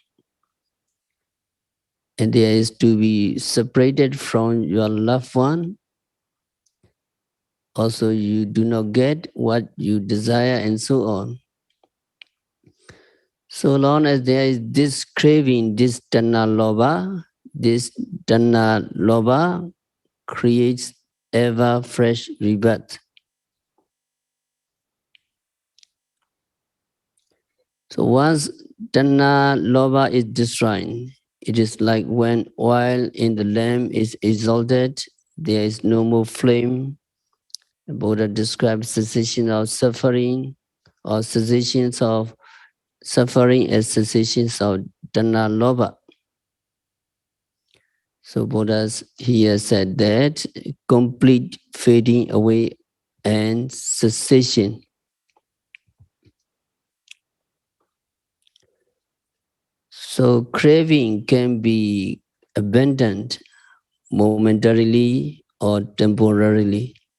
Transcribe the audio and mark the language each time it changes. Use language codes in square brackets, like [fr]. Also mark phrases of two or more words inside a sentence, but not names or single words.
[en] And there is to be separated from your loved one. Also, you do not get what you desire, and so on. So long as there is this craving, this [pi] tanha lobha [en] creates ever fresh rebirth. So once [pi] tanha lobha [en] is destroyed, it is like when oil in the lamp is exalted, there is no more flame. The Buddha describes cessation of suffering or cessations of suffering as cessations of [pi] tanha lobha. [en] So Buddha here said that complete fading away and cessation. So craving can be abandoned momentarily or temporarily.